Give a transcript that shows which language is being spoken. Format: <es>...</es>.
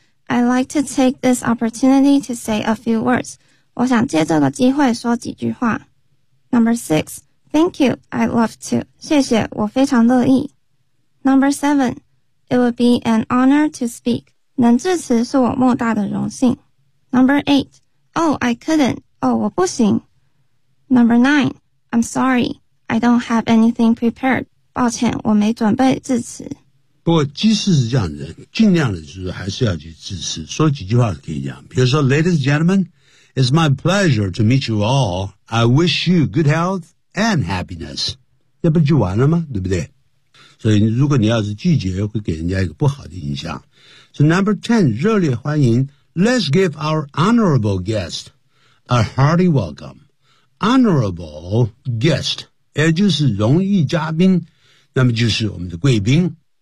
<en>I'd like to take this opportunity to say a few words</en> <zh>我想借这个机会说几句话</zh> <en>Number 6 Thank you, I'd love to</en> <zh>谢谢我非常乐意</zh> <en>Number 7 It would be an honor to speak</en> <zh>能致辞是我莫大的荣幸。</zh> <en>Number 8. Oh, I couldn't. 哦、oh,</en> <zh>我不行。</zh> <en>Number 9. I'm sorry. I don't have anything prepared.</en> <zh>抱歉我没准备致辞。不过即使是这样的尽量的就是还是要去致辞说几句话可以讲。比如说</zh> <en>Ladies and gentlemen, it's my pleasure to meet you all. I wish you good health and happiness.</en> <zh>这不就完了吗对不对所以如果你要是拒绝会给人家一个不好的印象。</zh> <en>So number 10,</en> <zh>热烈欢迎</zh> <en>Let's give our honorable guest a hearty welcome.</en> <zh>Honorable guest, 也就是荣誉嘉宾那么就是我们的贵宾。</zh>